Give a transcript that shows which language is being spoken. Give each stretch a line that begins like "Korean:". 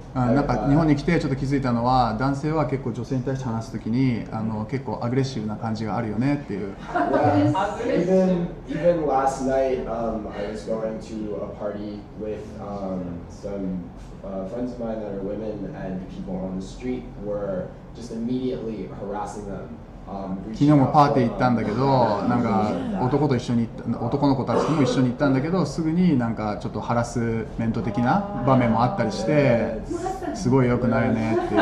Japanese: なんか日本に来てちょっと気づいたのは、男性は結構女性に対して話すときに結構アグレッシブな感じがあるよねっていう。
English: Even last night, I was going to a party with some friends of mine that are women, and people on the street were just immediately harassing them.
Japanese: 昨日もパーティー行ったんだけど、なんか男の子たちとも一緒に行ったんだけど、すぐになんかちょっとハラスメント的な場面もあったりして、すごい良くないよねっていう。